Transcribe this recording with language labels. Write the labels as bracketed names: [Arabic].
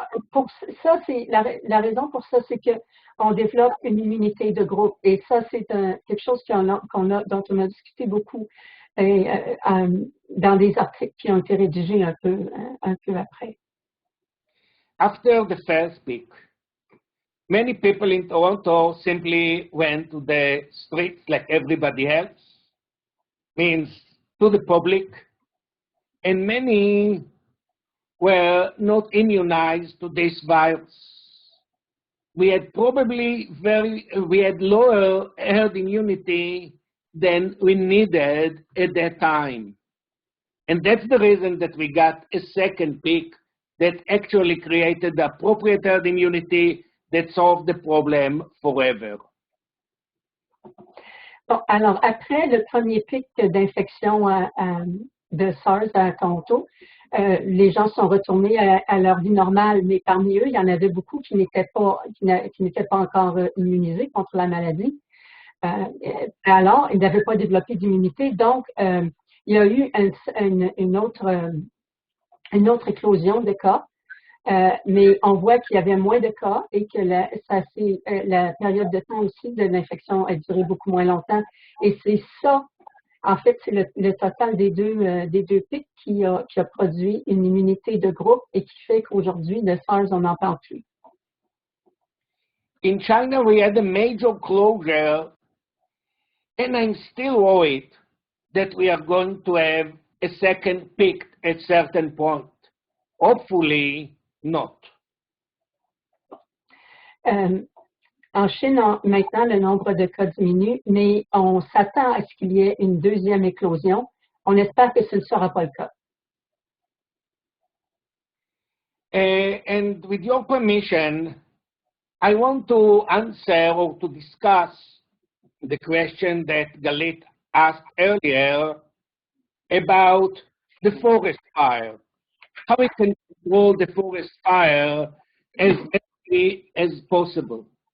[French] Pour ça, c'est la raison pour ça, c'est que on développe une immunité de groupe, et ça, c'est quelque chose dont on a discuté beaucoup dans des articles qui ont été rédigés un peu après. [English] After the first peak, many people in Toronto simply went to the streets like everybody else, means to the public, and many were not immunized to this virus. we had probably we had lower herd immunity than we needed at that time. And that's the reason that we got a second peak that actually created the appropriate herd immunity that solved the problem forever. [French] Bon, alors, après le premier pic d'infection de SARS à Toronto, les gens sont retournés à leur vie normale, mais parmi eux, il y en avait beaucoup qui n'étaient pas encore immunisés contre la maladie. Alors, ils n'avaient pas développé d'immunité, donc il y a eu une autre éclosion de cas, mais on voit qu'il y avait moins de cas et que la période de temps aussi de l'infection a duré beaucoup moins longtemps. Et c'est ça, en fait, c'est le total des deux pics qui a produit une immunité de groupe et qui fait qu'aujourd'hui, de SARS, on n'en parle plus. [English] In China, we had a major closure, and I'm still worried that we are going to have a second peak at certain point. Hopefully not. [French] En Chine, maintenant, le nombre de cas diminue, mais on s'attend à ce qu'il y ait une deuxième éclosion. On espère que ce ne sera pas le cas. [English] And with your permission, I want to answer or to discuss the question that Galit asked earlier about the forest fire. How we can control the forest fire as quickly as possible.